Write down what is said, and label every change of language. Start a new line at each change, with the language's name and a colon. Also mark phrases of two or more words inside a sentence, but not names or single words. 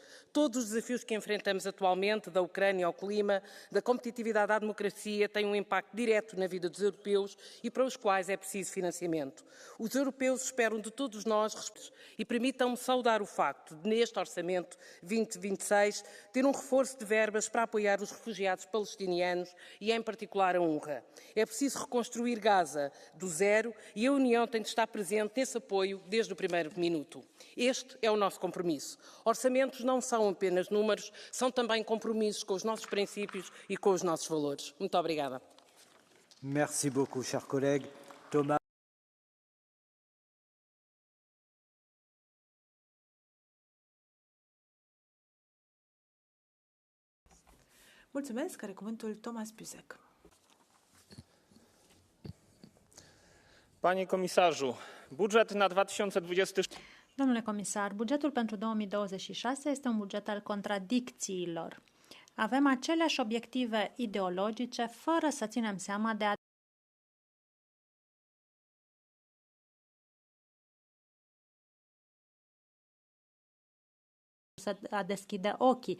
Portuguese: Todos os desafios que enfrentamos atualmente, da Ucrânia ao clima, da competitividade à democracia, têm um impacto direto na vida dos europeus e para os quais é preciso financiamento. Os europeus esperam de todos nós e permitam-me saudar o facto de, neste Orçamento 2026, ter um reforço de verbas para apoiar os refugiados palestinianos e, em particular, a UNRWA. É preciso reconstruir Gaza do zero e a União tem de estar presente nesse apoio desde o primeiro minuto. Este é o nosso compromisso. Orçamentos não são apenas números, são também compromissos com os nossos princípios e com os nossos valores. Muito obrigada.
French: Merci beaucoup, cher collègue. Thomas.
Romanian: Mulțumesc, care cuvântul Thomas Büsek.
Polish: Panie komisarzu, budżet na 2020...
Romanian: Domnule comisar, bugetul pentru 2026 este un buget al contradicțiilor. Avem aceleași obiective ideologice fără să ținem seama de a deschide ochii.